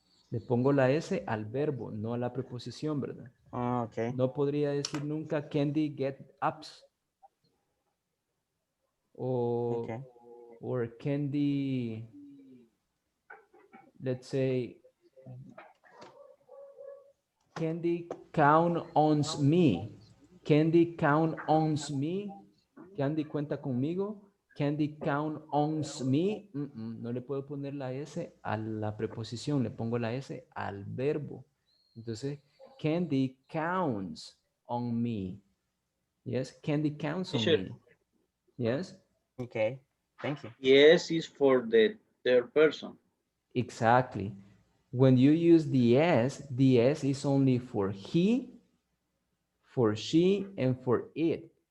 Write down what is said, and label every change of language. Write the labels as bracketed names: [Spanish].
[Spanish] Le pongo la S al verbo, no a la preposición, ¿verdad? [English] Okay. [Spanish] No podría decir nunca Candy get ups. [English] Okay. Or Candy, let's say, Candy count on me. Candy count on me. [Spanish] Candy cuenta conmigo. [English] Candy count on me. [Spanish] No le puedo poner la S a la preposición, le pongo la S al verbo. [English] Entonces, Candy counts on me. Yes, Candy counts on Teacher, me. Yes? Okay. Thank you. yes is for the third person. Exactly. When you use the S is only for he, for she, and for it.